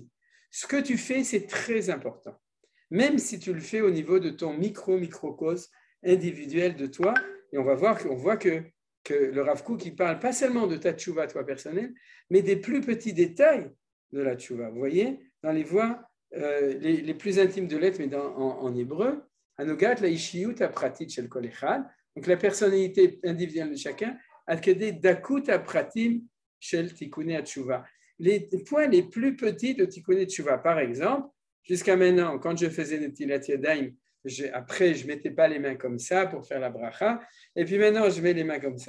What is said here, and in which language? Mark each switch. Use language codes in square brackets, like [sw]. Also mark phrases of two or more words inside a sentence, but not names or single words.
[fr] Ce que tu fais, c'est très important. Même si tu le fais au niveau de ton microcosme individuel de toi. Et on voit que le Rav Kook, il parle pas seulement de ta tchouva, toi personnel, mais des plus petits détails de la tchouva. Vous voyez, dans les voies les plus intimes de l'être, mais en hébreu, [he] בנוגע לאישיות הפרטית של כל אחד, [fr] donc la personnalité individuelle de chacun, [he] עד כדי דקות הפרטים של תיקוני תשובה. [fr] Les points les plus petits de [he] תיקוני תשובה, [fr] par exemple, jusqu'à maintenant, quand je faisais [he] נטילת ידיים, [fr] après, je ne mettais pas les mains comme ça pour faire la bracha, et puis maintenant, je mets les mains comme ça.